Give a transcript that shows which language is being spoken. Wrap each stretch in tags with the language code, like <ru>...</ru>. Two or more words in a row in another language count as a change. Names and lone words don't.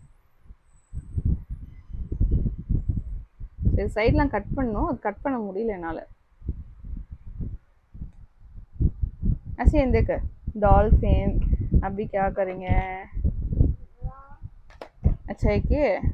<ta>சரி, சைட்லாம் கட் பண்ணணும், அது கட் பண்ண முடியல என்னால்.</ta> <hi>ऐसे ही देख डॉल्फिन अभी क्या करेंगे? अच्छा है कि</hi>